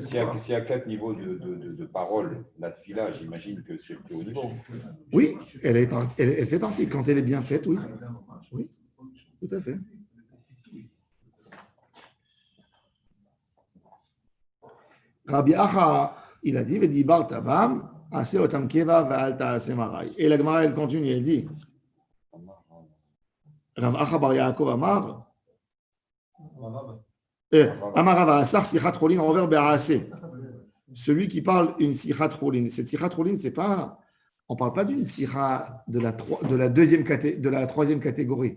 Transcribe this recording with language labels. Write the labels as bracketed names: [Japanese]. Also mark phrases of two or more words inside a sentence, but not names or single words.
[French] S'il y a 4 niveaux de paroles, la tefila, j'imagine que c'est le plus haut niveau. Oui, elle fait partie. Quand elle est bien faite, oui. Oui, tout à fait. Rabbi Acha, il a dit, [Hebrew] ודברת בם, עשה אותם קבע ואל תעשה עראי. [French] Et la Gemara, elle continue, elle dit, [Hebrew] רב אחא בר יעקב אמר, אמר רב אסור שיחת חולין עובר בעשה. [French] Celui qui parle une [Hebrew] שיחת חולין. [French] Cette [Hebrew] שיחת חולין, [French] c'est pas, on ne parle pas d'une Sicha de la troisième catégorie.